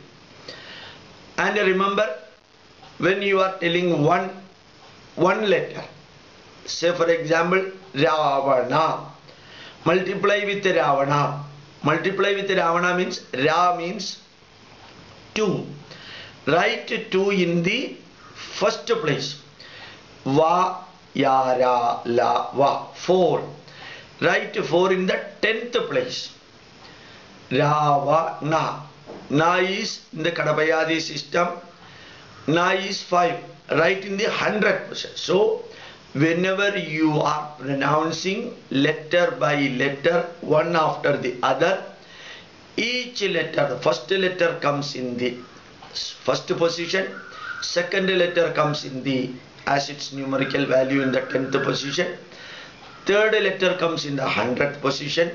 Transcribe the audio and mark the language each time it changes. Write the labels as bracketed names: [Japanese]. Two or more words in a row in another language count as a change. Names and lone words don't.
[English] And remember, when you are telling one letter, say for example, Ravana, multiply with Ravana. Multiply with Ravana means Ra means 2. Write 2 in the first place. Va, ya, ra, la, va. 4. Write 4 in the 10th place. Ra, va, na. Na is in the KaTaPaYadi system. Na is 5. Write in the 100th position. So, whenever you are pronouncing letter by letter, one after the other, each letter, the first letter comes in the first position, second letter comes in the as its numerical value in the 10th position, third letter comes in the 100th position.